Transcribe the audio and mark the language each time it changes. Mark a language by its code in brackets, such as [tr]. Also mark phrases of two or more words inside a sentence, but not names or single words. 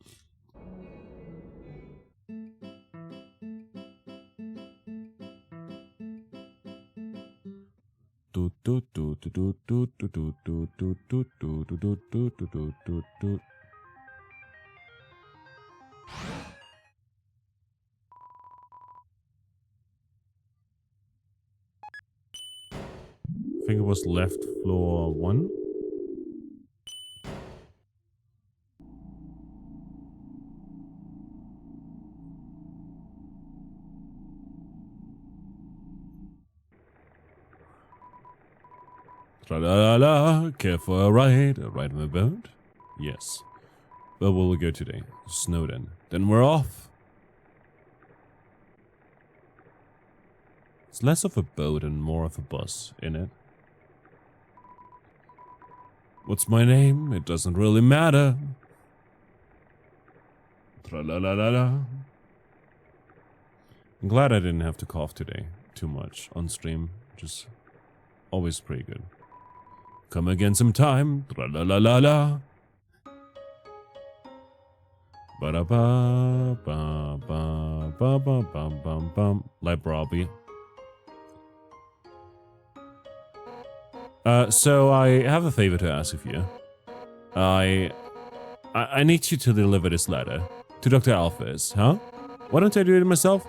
[en] Do do do do do do do do do do do do do do do do do. I think it was left floor 1. Tra-la-la-la, care for a ride on the boat? Yes. Where will we go today? Snowden. Then we're off. It's less of a boat and more of a bus, innit? What's my name? It doesn't really matter. Tra-la-la-la-la. I'm glad I didn't have to cough today too much on stream. Just always pretty good. Come again sometime. Tra-la-la-la-la. Ba-da-ba-ba-ba-ba-ba-bum-bum. Like Robbie. So I have a favor to ask of you. I need you to deliver this letter to Dr. Alphys, huh? Why don't I do it myself?